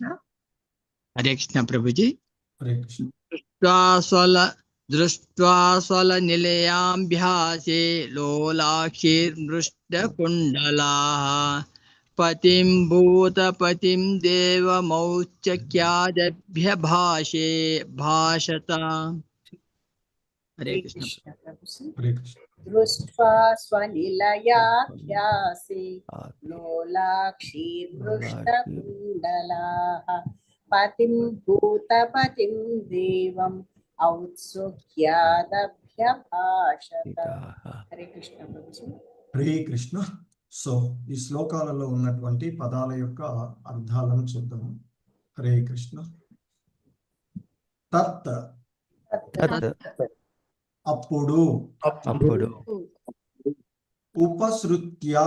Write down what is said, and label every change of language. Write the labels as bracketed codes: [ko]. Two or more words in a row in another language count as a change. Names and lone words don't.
[sa] हरे कृष्ण प्रभु जी. హరే కృష్ణ. दृष्ट्वा स्वलनिलयाभ्यासे लोलाक्षीर्मृष्टकुण्डलाः पतिं भूतपतिं देवमौच्चक्यादभ्यभाषे भाषत. हरे कृष्ण. హరే కృష్ణ. दृष्ट्वा स्वनिलयाभ्यासे लोलाक्षीर्मृष्टकुण्डलाः पतिं भूतपतिं देवम् ఔత్సుఖ్యాదభ్యభాషత. హరే కృష్ణ ప్రభుజీ. హరే కృష్ణ. [te] సో ఈ శ్లోకాలలో ఉన్నటువంటి పదాల యొక్క అర్థాలను చూద్దాము. [sa] హరే కృష్ణ. [te] తత్ అప్పుడు, ఉపసృత్య